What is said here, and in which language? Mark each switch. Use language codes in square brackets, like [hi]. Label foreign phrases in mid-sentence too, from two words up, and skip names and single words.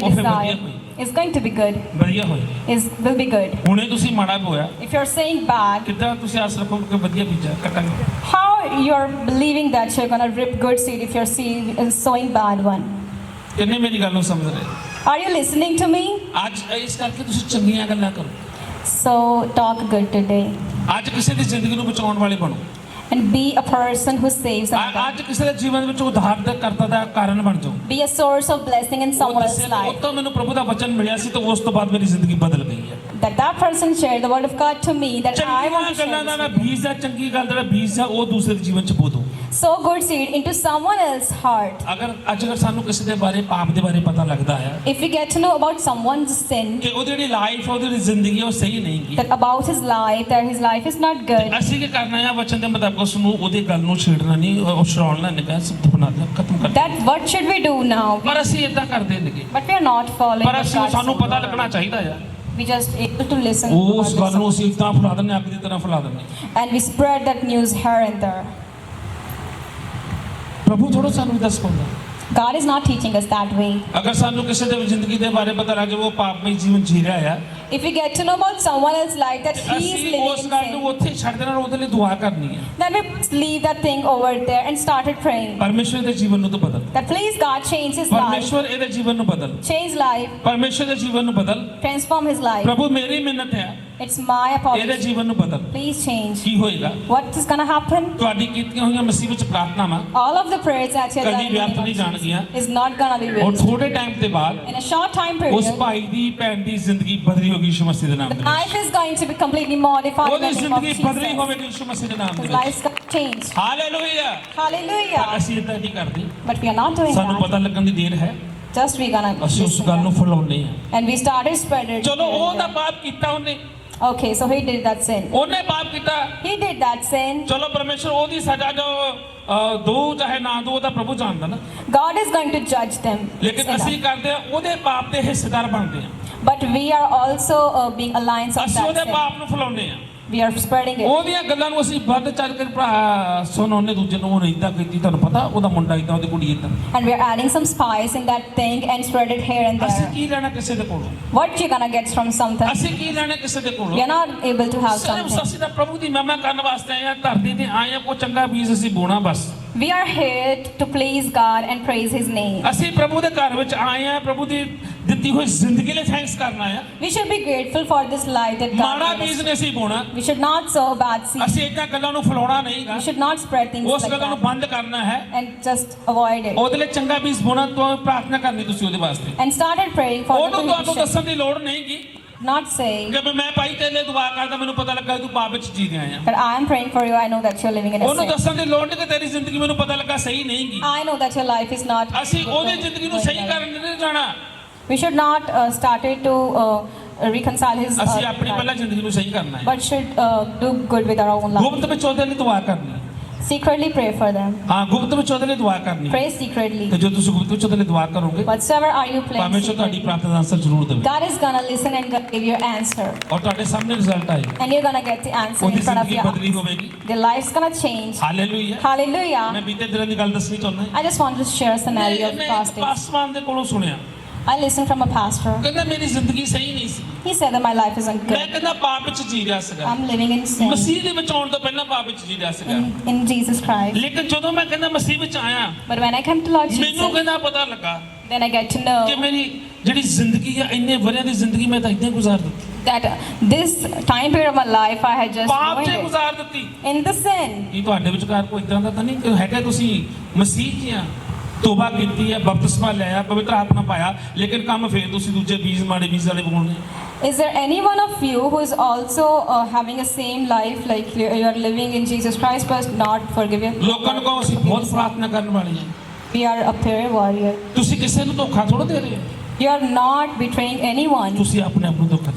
[pa] ਉਹ ਫਿਰ [en] desire [pa] ਵਧੀਆ ਹੋਈ। [en] is going to be good, [pa] ਵਧੀਆ ਹੋਏ। [en] will be good. [pa] ਹੁਣੇ ਤੁਸੀਂ ਮਾੜਾ ਬੋਇਆ, [en] If you're saying bad, [pa] ਕਿੱਦਾਂ ਤੁਸੀਂ ਆਸ ਰੱਖੋਗੇ ਕਿ ਵਧੀਆ ਬੀਜਾ ਕੱਟਾਂਗੇ? [en] how you're believing that you're gonna rip good seed if you're sowing bad one? [pa] ਕਿੰਨੇ ਮੇਰੀ ਗੱਲ ਨੂੰ ਸਮਝ ਰਹੇ? [en] Are you listening to me? [pa] ਅੱਜ ਇਸ ਕਰਕੇ ਤੁਸੀਂ ਚੰਗੀਆਂ ਗੱਲਾਂ ਕਰੋ, [en] So talk good today [pa] ਅੱਜ ਕਿਸੇ ਦੀ ਜ਼ਿੰਦਗੀ ਨੂੰ ਬਚਾਉਣ ਵਾਲੇ ਬਣੋ, [en] and be a person who saves [pa] ਅੱਜ [en] someone. [pa] ਕਿਸੇ ਦੇ ਜੀਵਨ ਵਿੱਚ ਉਧਾਰ ਦਾ ਕਰਤਾ ਦਾ ਕਾਰਨ ਬਣ ਜਾਓ। [en] Be a source of blessing in someone else's [pa] ਉਹ [en] life. [pa] ਤਾਂ ਮੈਨੂੰ ਪ੍ਰਭੂ ਦਾ ਵਚਨ ਮਿਲਿਆ ਸੀ ਤੇ ਉਸ ਤੋਂ ਬਾਅਦ ਮੇਰੀ ਜ਼ਿੰਦਗੀ ਬਦਲ ਗਈ ਹੈ। [en] That person shared the word of God to me, that I want [pa] ਚੰਗੀਆਂ [en] to share [pa] ਗੱਲਾਂ ਦਾ [en] this with you. [pa] ਬੀਜ ਹੈ, ਚੰਗੀ ਗੱਲ ਦਾ ਬੀਜ ਹੈ, ਉਹ ਦੂਸਰੇ ਦੇ ਜੀਵਨ ਚ ਬੋ ਦੋ। [en] sow good seed into someone else's heart. [pa] ਅਗਰ ਸਾਨੂੰ ਕਿਸੇ ਦੇ ਬਾਰੇ ਪਾਪ ਦੇ ਬਾਰੇ ਪਤਾ ਲੱਗਦਾ ਹੈ [en] If we get to know about someone's sin, [pa] ਕਿ ਉਹਦੀ ਜਿਹੜੀ ਲਾਈਫ ਉਹਦੀ ਜਿਹੜੀ ਜ਼ਿੰਦਗੀ ਉਹ ਸਹੀ ਨਹੀਂ ਗੀ, [en] that about his life, that his life is not good, [pa] ਅਸੀਂ ਕੀ ਕਰਨਾ ਹੈ ਵਚਨ ਦੇ ਮੁਤਾਬਕ ਉਸ ਨੂੰ ਉਹਦੀ ਗੱਲ ਨੂੰ ਛੇੜਨਾ ਨਹੀਂ, ਉਹ ਛੜਾਉਣਾ ਨਹੀਂ, ਸਭ ਬਣਾ ਦੇ ਖਤਮ ਕਰ [en] that what should we do now? [pa] ਪਰ ਅਸੀਂ ਇਦਾਂ ਕਰਦੇ ਨਹੀਂ, [en] But we are not following [pa] ਪਰ [en] what [pa] ਅਸੀਂ [en] God [pa] ਸਾਨੂੰ [en] said. [pa] ਪਤਾ ਲੱਗਣਾ ਚਾਹੀਦਾ ਹੈ। [en] We just able to listen to [pa] ਉਸ [en] God [pa] ਗੱਲ ਨੂੰ ਅਸੀਂ ਇਦਾਂ ਫੈਲਾ ਦਿੰਦੇ, ਅੱਗ ਦੀ ਤਰ੍ਹਾਂ ਫੈਲਾ ਦਿੰਦੇ। [en] and we spread that news here and there. [pa] ਪ੍ਰਭੂ ਥੋੜਾ ਸਾਨੂੰ ਦੱਸ ਪਾਉਂਦਾ, [en] God is not teaching us that way. [pa] ਅਗਰ ਸਾਨੂੰ ਕਿਸੇ ਦੇ ਜ਼ਿੰਦਗੀ ਦੇ ਬਾਰੇ ਪਤਾ ਲੱਗੇ ਉਹ ਪਾਪਮਈ ਜੀਵਨ ਜੀ ਰਿਹਾ ਹੈ, [en] If we get to know about someone else's life that he is [pa] ਅਸੀਂ [en] living [pa] ਉਸ [en] in [pa] ਗੱਲ ਨੂੰ [en] sin, [pa] ਉੱਥੇ ਛੱਡ ਦੇਣਾ, ਉਹਦੇ ਲਈ ਦੁਆ ਕਰਨੀ ਹੈ। [en] then we leave that thing over there and started praying [pa] ਪਰਮੇਸ਼ਵਰ ਦੇ ਜੀਵਨ ਨੂੰ ਤੂੰ ਬਦਲ, [en] that please God change his life, [pa] ਪਰਮੇਸ਼ਵਰ ਇਹਦੇ ਜੀਵਨ ਨੂੰ ਬਦਲ, [en] change life, [pa] ਪਰਮੇਸ਼ਵਰ ਦੇ ਜੀਵਨ ਨੂੰ ਬਦਲ। [en] transform his life. [pa] ਪ੍ਰਭੂ ਮੇਰੀ ਮਿਹਨਤ ਹੈ, [en] It's my [pa] ਇਹਦੇ [en] apology. [pa] ਜੀਵਨ ਨੂੰ ਬਦਲ। [en] Please change. [pa] ਕੀ ਹੋਏਗਾ? [en] What is gonna happen? [pa] ਤੁਹਾਡੀ ਕੀਤੀਆਂ ਹੋਈਆਂ ਮਸੀਹ ਵਿੱਚ ਪ੍ਰਾਰਥਨਾਵਾਂ [en] All of the prayers that you have [pa] ਕਦੀ [en] done [pa] ਵਿਅਰਥ ਨਹੀਂ ਜਾਣਗੀਆਂ, [en] is not gonna be [pa] ਔਰ [en] wasted. [pa] ਥੋੜੇ ਟਾਈਮ ਦੇ ਬਾਅਦ [en] In a short time [pa] ਉਸ [en] period, [pa] ਭਾਈ ਦੀ ਭੈਣ ਦੀ ਜ਼ਿੰਦਗੀ ਬਦਲੀ ਹੋਗੀ ਯਿਸੂ ਮਸੀਹ ਦੇ ਨਾਮ ਦੇ [en] life [pa] ਵਿੱਚ। [en] is going to be completely modified in [pa] ਉਹਦੀ [en] the name of [pa] ਜ਼ਿੰਦਗੀ ਬਦਲੀ [en] Jesus. [pa] ਹੋਵੇਗੀ ਯਿਸੂ ਮਸੀਹ ਦੇ ਨਾਮ ਦੇ [en] His [pa] ਵਿੱਚ। [en] life's gonna change. [pa] ਹਾਲੇਲੂਇਆ। [en] Hallelujah. [pa] ਅਸੀਂ ਇਦਾਂ ਨਹੀਂ ਕਰਦੇ, [en] But we are not doing [pa] ਸਾਨੂੰ [en] that. [pa] ਪਤਾ ਲੱਗਣ ਦੀ ਦੇਰ ਹੈ, [en] Just we're gonna [pa] ਅਸੀਂ ਉਸ [en] listen [pa] ਗੱਲ ਨੂੰ [en] that. [pa] ਫੈਲਾਉਂਦੇ ਹਾਂ। [en] And we started spreading. [pa] ਚਲੋ ਉਹਦਾ ਪਾਪ ਕੀਤਾ ਉਹਨੇ, [en] Okay, so he did that sin. [pa] ਉਹਨੇ ਪਾਪ ਕੀਤਾ, [en] He did that sin. [pa] ਚਲੋ ਪਰਮੇਸ਼ਰ ਉਹਦੀ ਸਜ਼ਾ ਜੋ ਦੋ ਚਾਹੇ ਨਾ ਦੋ ਉਹਦਾ ਪ੍ਰਭੂ ਜਾਣਦਾ ਨਾ, [en] God is going to judge them. [pa] ਲੇਕਿਨ ਅਸੀਂ ਕਰਦੇ ਆ ਉਹਦੇ ਪਾਪ ਦੇ ਹਿੱਸੇਦਾਰ ਬਣਦੇ ਆ, [en] But we are also being alliance of [pa] ਅਸੀਂ [en] that [pa] ਉਹਦੇ [en] sin. [pa] ਪਾਪ ਨੂੰ ਫੈਲਾਉਂਦੇ ਆ, [en] We are spreading it. [pa] ਉਹਦੀਆਂ ਗੱਲਾਂ ਨੂੰ ਅਸੀਂ ਵੱਧ ਚੱਲ ਕੇ ਸੁਣਾਉਂਦੇ ਦੂਜੇ ਨੂੰ, ਉਹਨੇ ਇਦਾਂ ਕੀਤੀ, ਤੁਹਾਨੂੰ ਪਤਾ ਉਹਦਾ ਮੁੰਡਾ ਇਦਾਂ, ਉਹਦੀ ਕੁੜੀ ਇਦਾਂ। [en] And we are adding some spice in that thing and spread it here and [pa] ਅਸੀਂ [en] there. [pa] ਕੀ ਲੈਣਾ ਕਿਸੇ ਦੇ ਕੋਲੋਂ, [en] What you gonna get from something? [pa] ਅਸੀਂ ਕੀ ਲੈਣਾ ਕਿਸੇ ਦੇ [en] We [pa] ਕੋਲੋਂ। [en] are not able to have [pa] ਸਿਰਫ [en] something. [pa] ਅਸੀਂ ਤਾਂ ਪ੍ਰਭੂ ਦੀ ਮਹਿਮਾ ਕਰਨ ਵਾਸਤੇ ਆਏ ਆ, ਧਰਤੀ ਤੇ ਆਏ ਆ, ਕੋਈ ਚੰਗਾ ਬੀਜ ਅਸੀਂ ਬੋਣਾ ਬਸ। [en] We are here to please God and praise His name. [pa] ਅਸੀਂ ਪ੍ਰਭੂ ਦੇ ਘਰ ਵਿੱਚ ਆਏ ਆ, ਪ੍ਰਭੂ ਦੀ ਦਿੱਤੀ ਹੋਈ ਜ਼ਿੰਦਗੀ ਲਈ ਥੈਂਕਸ ਕਰਨਾ ਆ। [en] We should be grateful for this life that God [pa] ਮਾੜਾ [en] gave [pa] ਬੀਜ [en] us. [pa] ਨੇ ਅਸੀਂ ਬੋਣਾ, [en] We should not sow bad seeds. [pa] ਅਸੀਂ ਇਦਾਂ ਗੱਲਾਂ ਨੂੰ ਫੈਲਾਉਣਾ ਨਹੀਂਗਾ, [en] We should not spread things [pa] ਉਸ [en] like [pa] ਗੱਲਾਂ ਨੂੰ [en] that [pa] ਬੰਦ ਕਰਨਾ ਹੈ, [en] and just avoid it. [pa] ਉਹਦੇ ਲਈ ਚੰਗਾ ਬੀਜ ਬੋਣਾ, ਤੋਂ ਪ੍ਰਾਰਥਨਾ ਕਰਨੀ ਤੁਸੀਂ ਉਹਦੇ ਵਾਸਤੇ। [en] And started praying for the [pa] ਉਹਨੂੰ ਤੁਹਾਨੂੰ [en] conviction. [pa] ਦੱਸਣ ਦੀ ਲੋੜ ਨਹੀਂਗੀ [en] Not saying [pa] ਕਿ ਮੈਂ ਭਾਈ ਤੇਰੇ ਲਈ ਦੁਆ ਕਰਦਾ, ਮੈਨੂੰ ਪਤਾ ਲੱਗਾ ਤੂੰ ਪਾਪ ਵਿੱਚ ਜੀ ਰਿਹਾ ਆ। [en] that I am praying for you. I know that you're living in a [pa] ਉਹਨੂੰ [en] sin. [pa] ਦੱਸਣ ਦੀ ਲੋੜ ਨਹੀਂ ਕਿ ਤੇਰੀ ਜ਼ਿੰਦਗੀ ਮੈਨੂੰ ਪਤਾ ਲੱਗਾ ਸਹੀ ਨਹੀਂਗੀ। [en] I know that your life is not. [pa] ਅਸੀਂ ਉਹਦੀ ਜ਼ਿੰਦਗੀ ਨੂੰ ਸਹੀ ਕਰਨ ਨਹੀਂ ਜਾਣਾ, [en] We should not started to reconcile his [pa] ਅਸੀਂ ਆਪਣੀ [en] life, [pa] ਪਹਿਲਾਂ ਜ਼ਿੰਦਗੀ ਨੂੰ ਸਹੀ ਕਰਨਾ ਹੈ। [en] but should do good with our own life. [pa] ਗੁਪਤ ਵਿੱਚ ਉਹਦੇ ਲਈ ਦੁਆ ਕਰਨੀ ਹੈ। [en] Secretly pray for them. [pa] ਹਾਂ, ਗੁਪਤ ਵਿੱਚ ਉਹਦੇ ਲਈ ਦੁਆ ਕਰਨੀ ਹੈ। [en] Pray secretly. [pa] ਤੇ ਜੋ ਤੁਸੀਂ ਗੁਪਤ ਵਿੱਚ ਉਹਦੇ ਲਈ ਦੁਆ ਕਰੋਗੇ, [en] Whatsoever are you praying [pa] ਪਰਮੇਸ਼ਰ ਤੁਹਾਡੀ [en] secretly, [pa] ਪ੍ਰਾਰਥਨਾ ਦਾ ਆਨਸਰ ਜ਼ਰੂਰ ਦੇਵੇ, [en] God is gonna listen and gonna give you an answer. [pa] ਔਰ ਤੁਹਾਡੇ ਸਾਹਮਣੇ ਰਿਜ਼ਲਟ ਆਏਗਾ, [en] And you're gonna get the answer [pa] ਉਹਦੀ [en] in front of [pa] ਜ਼ਿੰਦਗੀ [en] your [pa] ਬਦਲੀ [en] eyes. [pa] ਹੋਵੇਗੀ। [en] Their life's gonna change. [pa] ਹਾਲੇਲੂਇਆ। ਮੈਂ [en] Hallelujah. [pa] ਬੀਤੇ ਦਿਨਾਂ ਦੀ ਗੱਲ ਦੱਸਣੀ ਚਾਹੁੰਦਾ। [en] I just want to share a scenario of [pa] ਮੈਂ [en] past days. [pa] ਪਾਸਵਾਨ ਦੇ ਕੋਲੋਂ ਸੁਣਿਆ, [en] I listened from a pastor. [pa] ਕਹਿੰਦਾ ਮੇਰੀ ਜ਼ਿੰਦਗੀ ਸਹੀ ਨਹੀਂ ਸੀ, [en] He said that my life isn't [pa] ਮੈਂ [en] good. [pa] ਕਹਿੰਦਾ ਪਾਪ ਵਿੱਚ ਜੀ ਰਿਹਾ ਸੀਗਾ, [en] I'm living in sin [pa] ਮਸੀਹ ਦੇ ਵਿੱਚ ਆਉਣ ਤੋਂ ਪਹਿਲਾਂ ਪਾਪ ਵਿੱਚ ਜੀ ਰਿਹਾ ਸੀਗਾ, [en] in Jesus Christ. [pa] ਲੇਕਿਨ ਜਦੋਂ ਮੈਂ ਕਹਿੰਦਾ ਮਸੀਹ ਵਿੱਚ ਆਇਆ, [en] But when I came to Lord [pa] ਮੈਨੂੰ [en] Jesus, [pa] ਕਹਿੰਦਾ ਪਤਾ ਲੱਗਾ [en] then I get to [pa] ਕਿ [en] know [pa] ਮੇਰੀ ਜਿਹੜੀ ਜ਼ਿੰਦਗੀ ਆ, ਇੰਨੇ ਵਰਿਆਂ ਦੀ ਜ਼ਿੰਦਗੀ ਮੈਂ ਤਾਂ ਇਦਾਂ ਗੁਜ਼ਾਰ ਦਿੱਤੀ, [en] that this time period of my life I had just [pa] ਪਾਪ 'ਚ [en] ruined [pa] ਗੁਜ਼ਾਰ ਦਿੱਤੀ। [en] it in the sin. [pa] ਕੀ ਤੁਹਾਡੇ ਵਿਚਕਾਰ ਕੋਈ ਇਦਾਂ ਦਾ ਤਾਂ ਨਹੀਂ ਕਿ ਹੈਗਾ ਤੁਸੀਂ ਮਸੀਹ ਜੀ ਆ, ਤੋਬਾ ਕੀਤੀ ਹੈ, ਬਪਤਿਸਮਾ ਲਿਆ, ਪਵਿੱਤਰ ਆਤਮਾ ਪਾਇਆ, ਲੇਕਿਨ ਕੰਮ ਫੇਰ ਤੁਸੀਂ ਦੂਜੇ ਬੀਜ ਮਾੜੇ ਬੀਜ ਵਾਲੇ ਬੋਲਣੇ। [en] Is there any one of you who is also having a same life like you are living in Jesus Christ but not forgiven? [pa] ਲੋਕਾਂ ਨੂੰ ਕਹੋ ਅਸੀਂ ਬਹੁਤ ਪ੍ਰਾਰਥਨਾ ਕਰਨ ਵਾਲੇ ਹਾਂ, [en] We are a prayer warrior. [pa] ਤੁਸੀਂ ਕਿਸੇ ਨੂੰ ਧੋਖਾ ਥੋੜਾ ਦੇ ਰਹੇ ਹੋ, [en] You are not betraying anyone. [pa] ਤੁਸੀਂ ਆਪਣੇ ਆਪ ਨੂੰ ਧੋਖਾ ਦੇ,